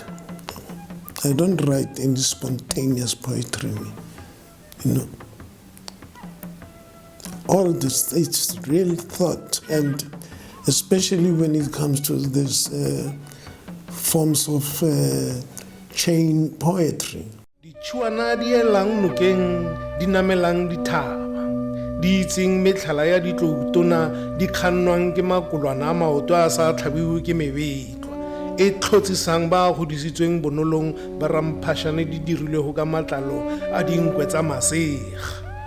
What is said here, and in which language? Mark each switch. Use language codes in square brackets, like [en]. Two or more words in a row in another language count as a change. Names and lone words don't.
[en] I don't write any spontaneous poetry, All this, it's real thought, and especially when it comes to these forms of chain poetry. [tn] Di chuana di elang nokeng di namelang dithaba di itseng metlhala ya ditloutona di kgannwang ke makolwana a maoto a sa tlhabiwe ke mebetlo e tlhotsisang ba godisitsweng bonolong ba ramphashane di dirilwe go ka matlalo a dinkwe tsa masega.